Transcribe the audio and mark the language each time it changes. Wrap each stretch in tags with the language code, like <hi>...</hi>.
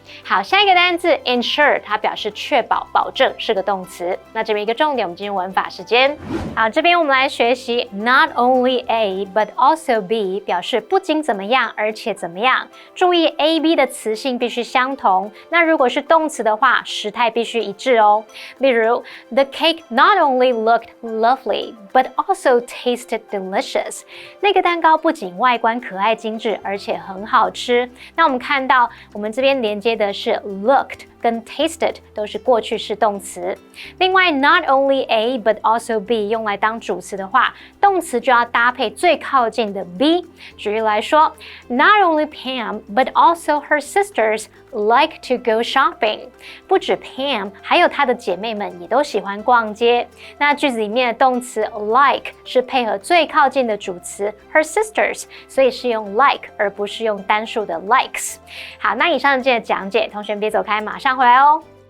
<zh>好，下一个单字 ensure， 它表示确保、保证，是个动词。那这边一个重点，我们进入文法时间。好，这边我们来学习 not only A but also B， 表示不仅怎么样，而且怎么样。注意 A、B 的词性必须相同。那如果是动词的话，时态必须一致哦。例如</zh> <en>，The cake not only looked lovely but also tasted delicious。</en> <zh>那个蛋糕不仅外观可爱精致，而且很好吃。那我们看到我们这边连接的是 looked 跟 tasted 都是过去式动词。另外 not only A but also B 用来当主词的话，动词就要搭配最靠近的 B。举例来说</zh> <en>，Not only Pam but also her sisters like to go shopping。</en> <zh>不止 Pam， 还有她的姐妹们也都喜欢逛街。那句子里面的动词 like 是配合最靠近的主词 her sisters， 所以是用 like 而不是用单数的 likes。好，那以上是今天的讲解，同学们别走开，马上回来哦。</zh>